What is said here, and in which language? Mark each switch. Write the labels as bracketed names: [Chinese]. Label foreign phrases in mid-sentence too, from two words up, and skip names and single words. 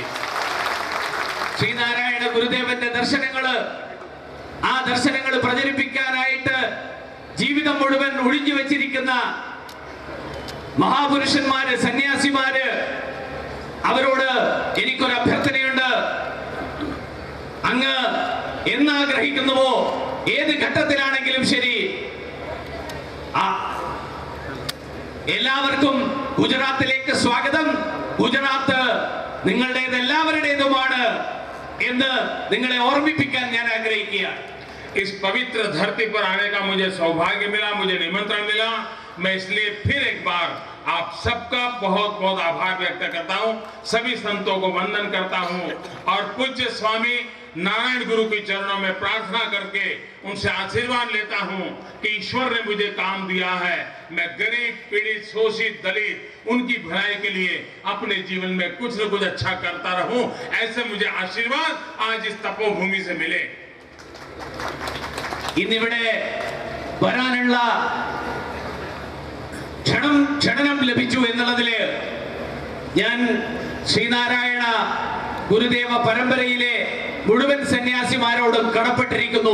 [Malayalam] ശ്രീനാരായണ ഗുരുദേവന്റെ ആ ദർശനങ്ങൾ പ്രചരിപ്പിക്കാനായിട്ട് ജീവിതം മുഴുവൻ ഒഴിഞ്ഞു വെച്ചിരിക്കുന്ന മഹാപുരുഷന്മാര്, സന്യാസിമാര്, അവരോട് എനിക്കൊരു അഭ്യർത്ഥനയുണ്ട്. അങ്ങ് എന്നാഗ്രഹിക്കുന്നുവോ, ഏത് ഘട്ടത്തിലാണെങ്കിലും ശരി, എല്ലാവർക്കും ഗുജറാത്തിലേക്ക് സ്വാഗതം. ഗുജറാത്ത് നിങ്ങളുടേത്, എല്ലാവരുടേതുമാണ് എന്ന് നിങ്ങളെ ഓർമ്മിപ്പിക്കാൻ ഞാൻ ആഗ്രഹിക്കുകയാണ്. [Hindi] इस पवित्र धरती पर आने का मुझे सौभाग्य मिला, मुझे निमंत्रण मिला. मैं इसलिए फिर एक बार आप सबका बहुत बहुत आभार व्यक्त करता हूं, सभी संतों को वंदन करता हूं और पूज्य स्वामी नारायण गुरु के चरणों में प्रार्थना करके उनसे आशीर्वाद लेता हूं कि ईश्वर ने मुझे काम दिया है, मैं गरीब, पीड़ित, शोषित, दलित, उनकी भलाई के लिए अपने जीवन में कुछ न कुछ अच्छा करता रहूं. ऐसे मुझे आशीर्वाद आज इस तपोभूमि से मिले. [Malayalam] ഇന്നിവിടെ വരാനുള്ള ക്ഷണം ലഭിച്ചു എന്നുള്ളതില് ഞാൻ ശ്രീനാരായണ ഗുരുദേവ പരമ്പരയിലെ മുഴുവൻ സന്യാസിമാരോടും കടപ്പെട്ടിരിക്കുന്നു.